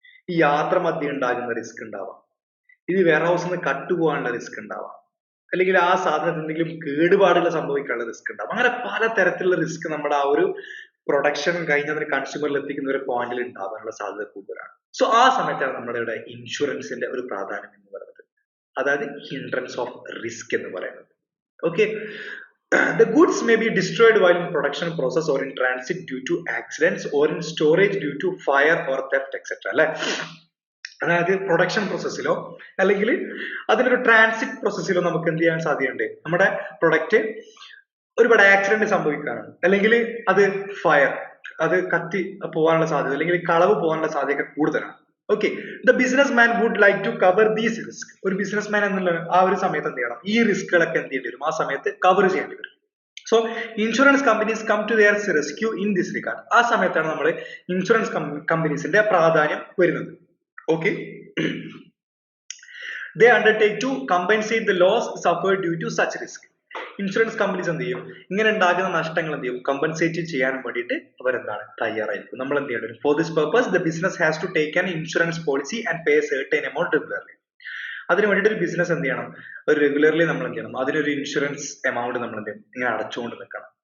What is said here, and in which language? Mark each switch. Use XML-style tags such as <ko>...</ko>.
<ml>ഈ യാത്ര മധ്യം ഉണ്ടാകുന്ന റിസ്ക് ഉണ്ടാവാം, ഇത് വെയർഹൗസിൽ നിന്ന് കട്ടുപോകാനുള്ള റിസ്ക് ഉണ്ടാവാം, അല്ലെങ്കിൽ ആ സാധനത്തിന് എന്തെങ്കിലും കേടുപാടുകൾ സംഭവിക്കാനുള്ള റിസ്ക് ഉണ്ടാവും. അങ്ങനെ പല തരത്തിലുള്ള റിസ്ക് നമ്മുടെ ആ ഒരു പ്രൊഡക്ഷൻ കഴിഞ്ഞ് അതിന് കൺസ്യൂമറിൽ എത്തിക്കുന്ന ഒരു പോയിന്റിൽ ഉണ്ടാവാനുള്ള സാധ്യത കൂടുതലാണ്. സോ ആ സമയത്താണ് നമ്മുടെ ഇവിടെ ഇൻഷുറൻസിന്റെ ഒരു പ്രാധാന്യം എന്ന് പറയുന്നത്, അതായത് ഹിൻഡ്രൻസ് ഓഫ് റിസ്ക് എന്ന് പറയുന്നത്.</ml> <en>Okay, the goods may be destroyed while in production process or in transit due to accidents or in storage due to fire or theft etc.</en> <ml>അല്ലെ, അതായത് പ്രൊഡക്ഷൻ പ്രോസസ്സിലോ അല്ലെങ്കിൽ അതിനൊരു ട്രാൻസിറ്റ് പ്രോസസ്സിലോ നമുക്ക് എന്ത് ചെയ്യാൻ സാധ്യതയുണ്ട്, നമ്മുടെ പ്രൊഡക്റ്റ് ഒരുപാട് ആക്സിഡന്റ് സംഭവിക്കാനാണ്, അല്ലെങ്കിൽ അത് ഫയർ, അത് കത്തി പോകാനുള്ള സാധ്യത, അല്ലെങ്കിൽ കളവ് പോകാനുള്ള സാധ്യത കൂടുതലാണ്. Okay,</ml> <en>The businessman would like to cover these risk.</en> <ml>ഒരു ബിസിനസ് മാൻ എന്നുള്ള ആ ഒരു സമയത്ത് എന്ത് ചെയ്യണം, ഈ റിസ്കുകളൊക്കെ എന്ത് ചെയ്യേണ്ടി വരും, ആ സമയത്ത് കവർ ചെയ്യേണ്ടി വരും.</ml> <en>So insurance companies come to their rescue in this regard.</en> <ml>ആ സമയത്താണ് നമ്മൾ ഇൻഷുറൻസ് കമ്പനീസിന്റെ പ്രാധാന്യം വരുന്നത്.</ml> <en>Okay, they undertake to compensate the loss suffered due to such risk.</en> <ml>Insurance companies എന്ത് ചെയ്യും, ഇങ്ങനെ ഉണ്ടാകുന്ന നഷ്ടങ്ങൾ എന്ത് ചെയ്യും, കമ്പൻസേറ്റ് ചെയ്യാൻ വേണ്ടിയിട്ട് അവരെന്താണ് തയ്യാറായിരിക്കും. നമ്മൾ എന്ത് ചെയ്യേണ്ടി വരും,</ml> <en>For this purpose the business has to take an insurance policy and pay certain amount regularly.</en> <ml>അതിന് വേണ്ടിയിട്ട് ഒരു ബിസിനസ് എന്ത് ചെയ്യണം, ഒരു റെഗുലർലി നമ്മൾ എന്ത് ചെയ്യണം, അതിനൊരു ഇൻഷുറൻസ് എമൗണ്ട് നമ്മൾ എന്ത് ചെയ്യും, ഇങ്ങനെ അടച്ചുകൊണ്ട് നിൽക്കണം.</ml>